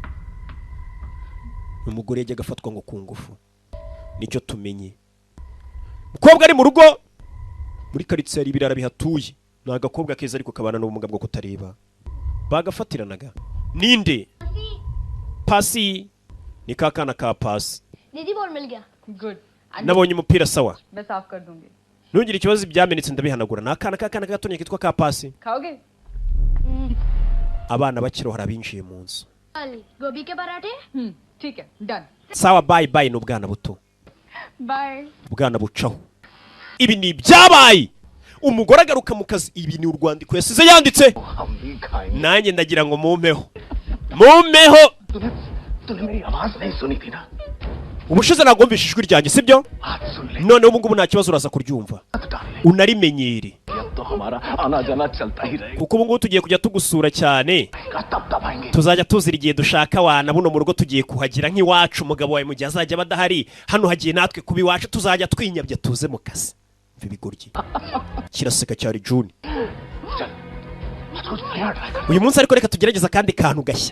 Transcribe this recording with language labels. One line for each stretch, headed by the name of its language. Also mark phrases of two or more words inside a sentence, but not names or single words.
Kinyarwanda: Umugore yajyaga afatwa ngo ku ngufu. Nicyo tumenye. Mukobwa ari mu rugo muri karitsiye ari ibirara bihatuye. Ni agakobwa keza ariko kabana n'ubumuga bwo kutareba. Bagafatiranaga. Ninde? Pasi. Ni kakana ka Pasi.
Hindi: दीदी बॉल मिल गया गुड
Kinyarwanda: Nabonye umupira sawa.
Hindi: मैं साफ कर दूंगी
Kinyarwanda: Ntugire ikibazo byamenetse ndabihanagura. Nakana kakana gatonye kitwa ka Pasi.
Hindi: खाओगे
Kinyarwanda: Abana bakirohara binjiye mu nzu.
Hindi: गोभी के पराठे ठीक है डन
Kinyarwanda: Sawa
English: bye bye
Kinyarwanda: n'ubwana buto.
Hindi: बाय
Kinyarwanda: Ubwana bucaho. Ibi ni byabaye. Umugore agaruka mu kazi ibi ni urwandiko yasize yanditse. Nanjye ndagira ngo mumpeho. Mumpeho.
Hindi: तूने मेरी आवाज नहीं सुनी थी ना
Kinyarwanda: Ubushize nagomvishe ijwi ryanjye sibyo? None ubu ngubu nta kibazo uraza kuryumva. Unarimenyere.
Hindi: तो हमारा आना जाना चलता ही रहेगा
Kinyarwanda: Kuko ubu ngubu tugiye kujya tugusura cyane. Tuzajya tuzira igihe dushaka wana buno mu rugo tugiye kuhagira nk'iwacu umugabo wawe mu gihe azajya badahari hano hagiye natwe kuba iwacu tuzajya twinyabya tuze mu kazi. Mve bigoryi. Kiraseka cyari June. Uyu munsi ariko reka tugerageza kandi kantu gashya.